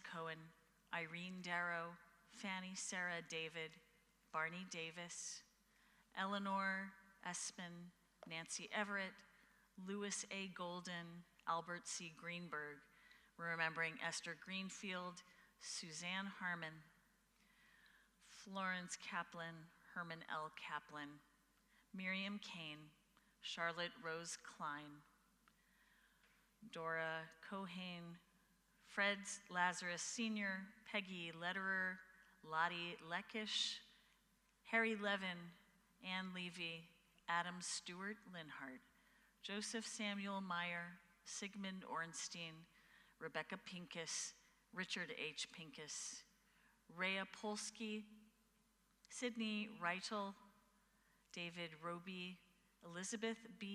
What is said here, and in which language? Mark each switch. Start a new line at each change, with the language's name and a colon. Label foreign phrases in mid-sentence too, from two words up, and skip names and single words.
English: Cohen, Irene Darrow, Fanny Sarah David, Barney Davis, Eleanor Espin, Nancy Everett, Louis A. Golden, Albert C. Greenberg. We're remembering Esther Greenfield, Suzanne Harmon, Florence Kaplan, Herman L. Kaplan, Miriam Kane, Charlotte Rose Klein, Dora Cohane, Fred Lazarus Sr., Peggy Lederer, Lottie Leckish, Harry Levin, Ann Levy, Adam Stewart Linhart, Joseph Samuel Meyer, Sigmund Ornstein, Rebecca Pincus, Richard H. Pincus, Rhea Polsky, Sidney Reitel, David Roby, Elizabeth B.